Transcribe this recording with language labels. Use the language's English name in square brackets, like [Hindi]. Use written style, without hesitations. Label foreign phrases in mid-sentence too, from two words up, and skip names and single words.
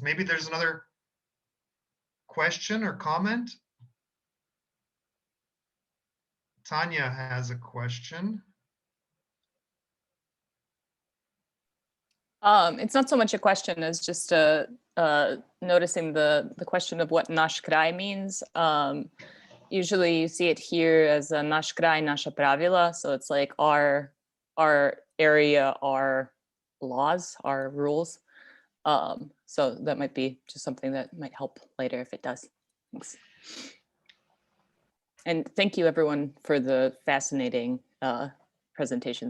[English] Maybe there's another question or comment. Tanya has a question. It's not so much a question as just noticing the question of what [Serbian] naš kraj [English] means. Usually you see it here as a [Serbian] naš kraj, naša pravila. [English] So it's like our area, our laws, our rules. So that might be just something that might help later if it does. Thanks. And thank you everyone for the fascinating presentations.